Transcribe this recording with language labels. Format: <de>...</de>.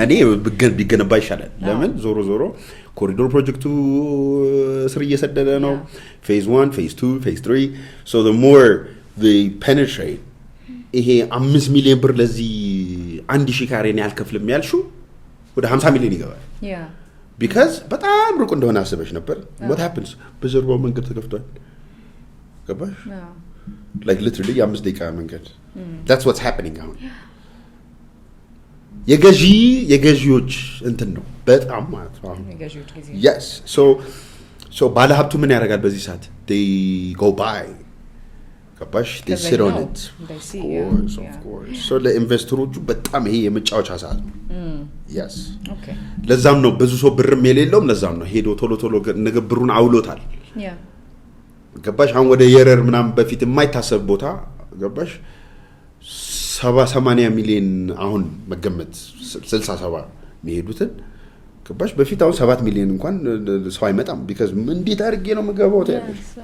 <am>እኔ ቢገነባ ይሻላል ለምን ዞሮ ኮሪዶር ፕሮጀክቱ ስር እየሰደደ ነው</am> <en>phase 1 phase 2 phase 3 so the more they penetrate</en> <am>ይሄ 5 ሚሊዮን ብር ለዚህ 1000 ካሬ ነው ያልከፍልም ያልሹ ወደ 50 ሚሊዮን ይገባል because በጣም ሩቅ እንደሆነ አስበሽ ነበር</am> <en>what happens</en> <am>በጀርባው መንገድ ተከፍቷል ገባሽ</am> <en>like literally</en> <am>5 ደቂቃ መንገድ</am> <en>that's what's happening</en> <am>አሁን የገዢዎች እንትን ነው በጣም ማለት ነው የገዢዎች ጊዜ yes so ባለሀብቱ ምን ያደርጋል በዚህ ሰዓት</am> <en>they go buy</en> <am>ገባሽ</am> <en>they sit on it of course</en> <am>so ለኢንቨስተሮቹ በጣም ይሄ የመጫወቻ ሰዓት ነው yes</am> <en>okay</en> <am>ለዛም ነው ብዙ ሰው ብርም የሌለውም ለዛም ነው ሄዶ ቶሎ ንግብሩን አውሎታል ገባሽ አሁን ወደ የረር ምናምን በፊት የማይታሰብ ቦታ ገባሽ 70-80 ሚሊዮን አሁን መገመት 67 የሚሄዱትን ገባሽ በፊት አሁን 7 ሚሊዮን እንኳን ሰው አይመጣም because እንዴት አድርጌ ነው የምገባው ታያለሽ</am>